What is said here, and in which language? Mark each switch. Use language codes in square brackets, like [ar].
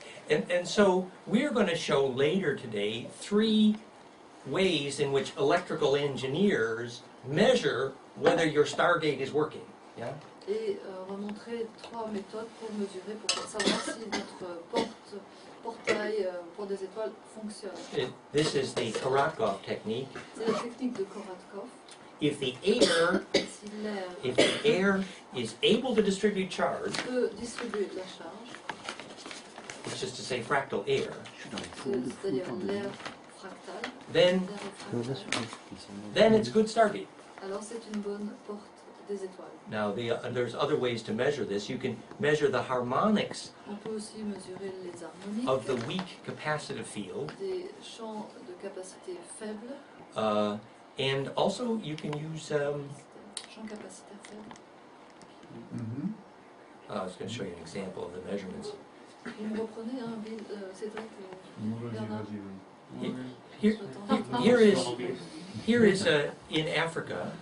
[en] and so we're going to show later today 3 ways in which electrical engineers measure whether your Stargate is working. Yeah? [fr] Et on va montrer 3 méthodes pour mesurer, pour savoir si notre portail pour des étoiles fonctionne. [en] This is the Korotkov technique. [fr] C'est la technique de Korotkov. [en] If the air, [fr] Si l'air [en] if the air is able to distribute charge, [fr] peut distribuer de la charge, [en] which is to say fractal air, [fr] c'est-à-dire l'air fractal, [en] then [fr] l'air fractal, [en] then it's good Stargate. [fr] alors c'est une bonne porte des étoiles. [en] Now there's other ways to measure this. You can measure the harmonics [fr] On peut aussi mesurer les harmoniques [en] of the weak capacitive field, [fr] des champs de capacité faible, [en] and also you can use. [fr] champs capacitaires faibles. Mhm. [en] I was going to show you an example of the measurements. [fr] Vous me reprenez, hein, Bill, Cédric, Bernard? [en] Here, here is here is in Africa.